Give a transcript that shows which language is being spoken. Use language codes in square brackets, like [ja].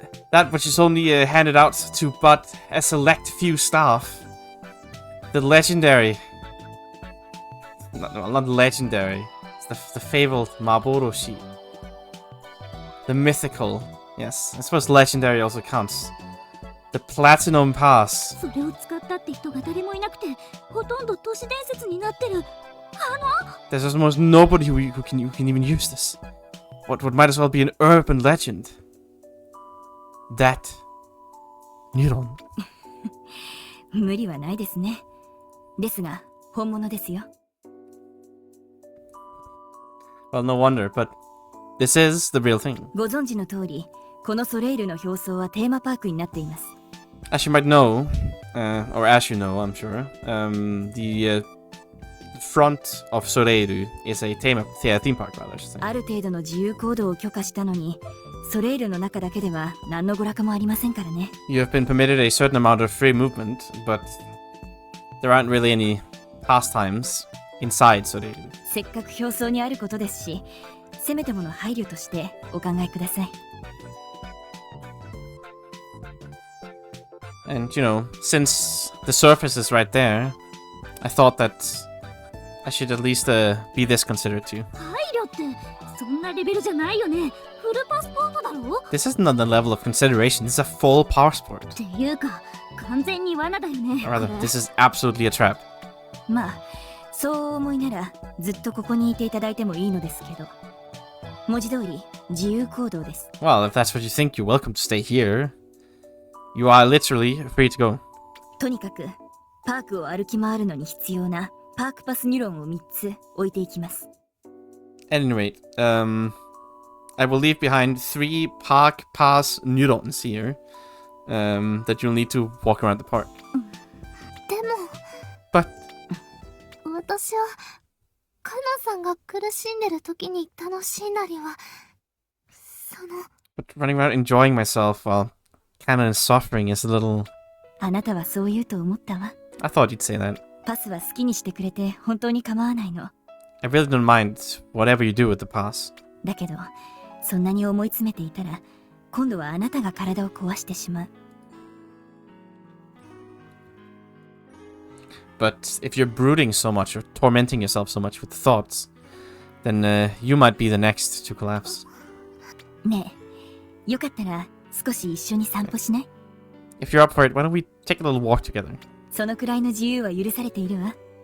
[en] that which is only handed out to but a select few staff. The legendary. Not legendary. It's the fabled Maboroshi. The mythical. Yes, I suppose legendary also counts. The Platinum Pass. [ja] それを使ったって人が誰もいなくてほとんど都市伝説になってる。 [en] There's almost nobody who can even use this. What might as well be an urban legend. That Neuron. [ja] 無理はないですね。ですが本物ですよ。 [en] Well, no wonder, but this is the real thing. [ja] ご存知の通り、このソレイルの表層はテーマパークになっています。 [en] As you might know, or as you know, I'm sure, the front of Soreiru is a theme park, rather, I should say. [ja] ある程度の自由行動を許可したのに、ソレイルの中だけでは何の娯楽もありませんからね。 [en] You have been permitted a certain amount of free movement, but there aren't really any pastimes inside Soreiru. [ja] せっかく表層にあることですし、せめてもの配慮としてお考えください。 [en] And, you know, since the surface is right there, I thought that I should at least be this considerate to you. [ja] 配慮ってそんなレベルじゃないよね。フルパスポートだろ [en] This isn't on the level of consideration, this is a full passport. [ja] っていうか完全に罠だよね。 [en] Or rather, this is absolutely a trap. [ja] まあ、そう思いならずっとここにいていただいてもいいのですけど、文字通り自由行動です。 [en] Well, if that's what you think, you're welcome to stay here. You are literally free to go. [ja] とにかくパークを歩き回るのに必要なパークパスニュロンを3つ置いていきます。 [en] At any rate, I will leave behind 3 park pass neurons here that you'll need to walk around the park. [ja] でも [en] But [ja] 私はカナさんが苦しんでる時に楽しいなりは [en] but running around enjoying myself while Kana is suffering is a little... [ja] あなたはそう言うと思ったわ。 [en] I thought you'd say that. [ja] パスは好きにしてくれて本当に構わないの。 [en] I really don't mind whatever you do with the pass. [ja] だけどそんなに思い詰めていたら今度はあなたが体を壊してしまう。 [en] But if you're brooding so much or tormenting yourself so much with thoughts, then you might be the next to collapse. [ja] ねえ、よかったら少し一緒に散歩しない？ [en] If you're up for it, why don't we take a little walk together? [ja] そのくらいの自由は許されているわ。